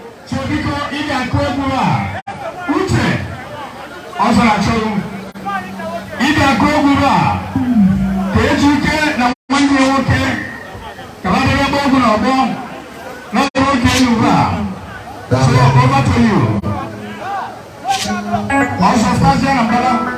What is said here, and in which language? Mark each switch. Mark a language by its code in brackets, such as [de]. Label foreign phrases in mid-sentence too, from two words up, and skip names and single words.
[ig] So, biko, ị ga-akụ egwu a. Uche, ọ zara achọrọ m. Ị ga-akụ egwu a. Ka eji ike na nwanne ya nwoke. Ka ha debe ebe ọgwụ n'ọgbọ. Na ọgbọ nwoke elu ugbu a. So, [en] over to you. [ig] Ọzọ, Stasia na Mbala.